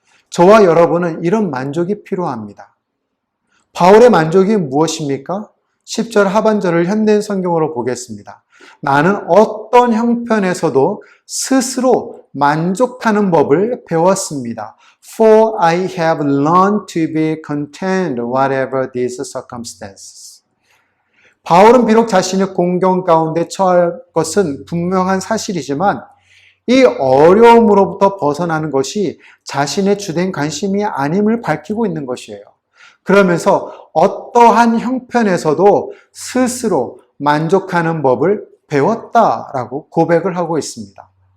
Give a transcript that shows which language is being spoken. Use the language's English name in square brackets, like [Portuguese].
[Korean] 저와 여러분은 이런 만족이 필요합니다. 바울의 만족이 무엇입니까? 10절 하반절을 현대인 성경으로 보겠습니다. 나는 어떤 형편에서도 스스로 만족하는 법을 배웠습니다. [English] For I have learned to be content whatever these circumstances. [Korean] 바울은 비록 자신의 공경 가운데 처할 것은 분명한 사실이지만 이 어려움으로부터 벗어나는 것이 자신의 주된 관심이 아님을 밝히고 있는 것이에요. 그러면서 어떠한 형편에서도 스스로 만족하는 법을 배웠다라고 고백을 하고 있습니다.